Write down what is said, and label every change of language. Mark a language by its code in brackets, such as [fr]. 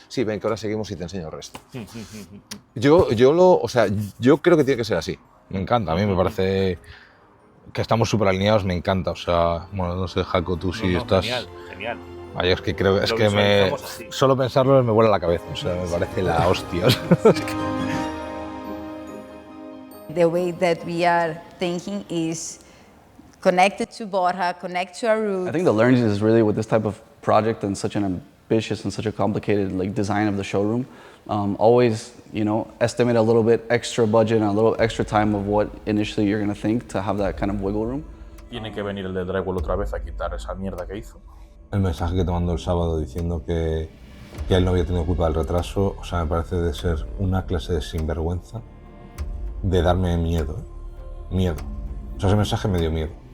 [es] Sí, ven, que ahora seguimos y te enseño el resto. Yo creo que tiene que ser así. Me encanta, a mí me parece que estamos súper alineados, me encanta. O sea, bueno, no sé, Jaco, tú sí estás... Genial. Ay, es que creo, es que solo pensarlo me vuela la cabeza, o sea, me parece la hostia. [en] The way that we are thinking is connected to Borja, connect to our roots. I think the learning is really with this type of project and such an ambitious and such a complicated design of the showroom. Always, estimate a little bit extra budget and a little extra time of what initially you're going to think to have that kind of wiggle room. [es] Tiene que venir el de Drywall otra vez a quitar esa mierda que hizo. El mensaje que te mandó el sábado diciendo que él no había tenido culpa del retraso, o sea, me parece de ser una clase de sinvergüenza, de darme miedo. Miedo. O sea, ese mensaje me dio miedo.